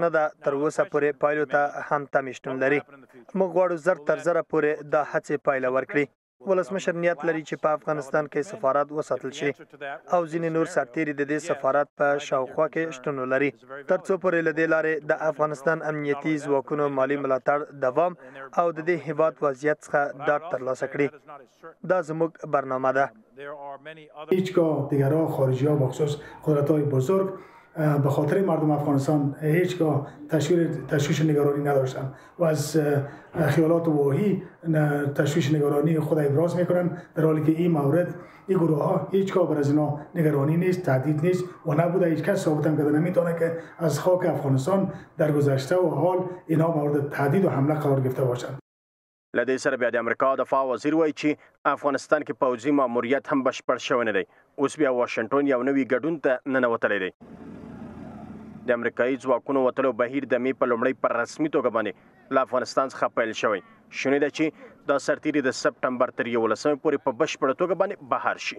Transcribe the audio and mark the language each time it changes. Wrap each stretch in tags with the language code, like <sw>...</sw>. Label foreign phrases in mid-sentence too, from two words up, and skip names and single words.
<ps>نه ده تر اوسه پورې پایلو ته هم تمې شتون لري موږ غواړو زر تر زره پورې دا هڅې پایله ورکړي ولسمشر نیت لري چې په افغانستان کې سفارت وساتل شي او ځینې نور سرتیري د دې سفارت په شاوخوا کې شتون ولري تر څو پورې له دې لارې د افغانستان امنیتي ځواکونو مالي ملاتړ دوام او د دې هیواد وضعیت څخه ډاډ ترلاسه کړي دا زموږ برنامه ده</ps> <fa>هیچگاه دیگرها خارجی ها بخصوص قدرت های بزرگ به خاطر مردم افغانستان هیچگاه تشویش نگرانی نداشتن و از خیالات واهی تشویش نگرانی خود ابراز میکنن در حالی که این مورد این گروه ها هیچگاه بر از اینا نگرانی نیست تهدید نیست و نبوده هیچ کس ثابت کرده نمیتونه که از خاک افغانستان در گذشته و حال اینا مورد تهدید و حمله قرار گرفته باشند</fa> <ps>له دې سره بیا د امریکا دفاع وزیر وایي چې افغانستان کې پوځي ماموریت هم بشپړ شوی نه دی. اوس بیا واشنګټن یو نوي ګډون ته ننوتلی دی. د امریکایي ځواکونو وتلو بهیر د مې په لومړۍ پر رسمي توګه باندې له افغانستان څخه پیل شوی. شونې ده چې دا سرتیري د سپټمبر تر 11 پورې په بشپړه توګه باندې بهر شي.</ps>